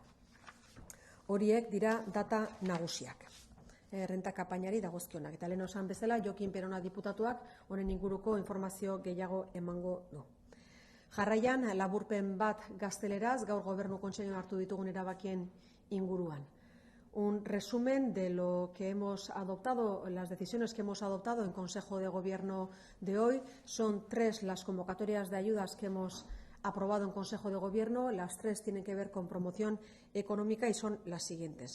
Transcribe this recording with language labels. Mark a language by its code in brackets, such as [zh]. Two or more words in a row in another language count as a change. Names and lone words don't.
[eu] Horiek dira data nagusiak. Errenta kanpainari dagozkionak. Eta lehen esan bezala, Jokin Perona diputatuak honen inguruko informazio gehiago emango du. Jarraian, laburpen bat gazteleraz, gaur Gobernu Kontseiluan hartu ditugun erabakien inguruan. [es] Un resumen de lo que hemos adoptado, las decisiones que hemos adoptado en Consejo de Gobierno de hoy. Son 3 las convocatorias de ayudas que hemos aprobado en Consejo de Gobierno. Las 3 tienen que ver con promoción económica y son las siguientes.